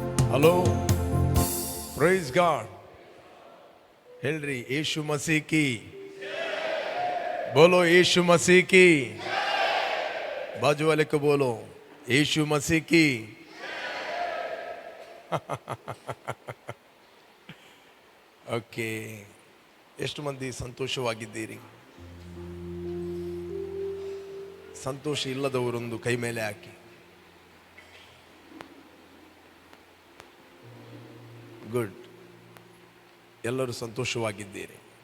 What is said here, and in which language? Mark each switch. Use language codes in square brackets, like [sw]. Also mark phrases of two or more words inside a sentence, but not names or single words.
[kn] ಹಲೋ, [en] praise God. [kn] ಹೇಳ್ರಿ, [hi] येसु मसीह की. बोलो यीशु मसीह की. बाजू वाले को बोलो, यीशु मसीह की. [kn] ಓಕೆ, ಎಷ್ಟು ಮಂದಿ ಸಂತೋಷವಾಗಿದ್ದೀರಿ? ಸಂತೋಷ ಇಲ್ಲದವರೊಂದು ಕೈ ಮೇಲೆ ಹಾಕಿ. ಗುಡ್, ಎಲ್ಲರೂ ಸಂತೋಷವಾಗಿದ್ದೀರಿ.